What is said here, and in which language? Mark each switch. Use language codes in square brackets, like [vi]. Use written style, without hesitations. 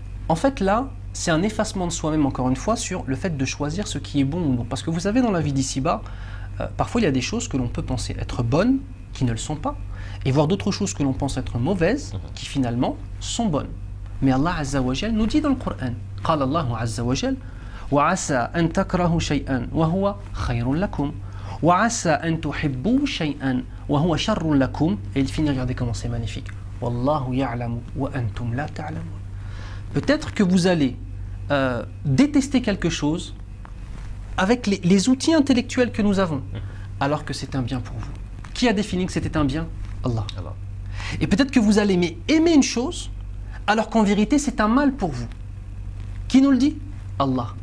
[fr] En fait, là, c'est un effacement de soi-même, encore une fois, sur le fait de choisir ce qui est bon ou non. Parce que vous savez, dans la vie d'ici-bas, parfois il y a des choses que l'on peut penser être bonnes, qui ne le sont pas, et voir d'autres choses que l'on pense être mauvaises, qui finalement sont bonnes. Mais Allah Azza wa Jal nous dit dans le Coran, [ar] قال الله عز وجل وعسى أن تكرهوا شيئا وهو خير لكم وعسى أن تحبوا شيئا وهو شر لكم. [fr] Et il finit, regardez comment c'est magnifique. [ar] والله يعلم وأنتم لا تعلمون. [fr] Peut-être que vous allez détester quelque chose avec les outils intellectuels que nous avons, alors que c'est un bien pour vous. Qui a défini que c'était un bien? Allah. Et peut-être que vous allez aimer une chose, alors qu'en vérité c'est un mal pour vous. Qui nous le dit? Allah.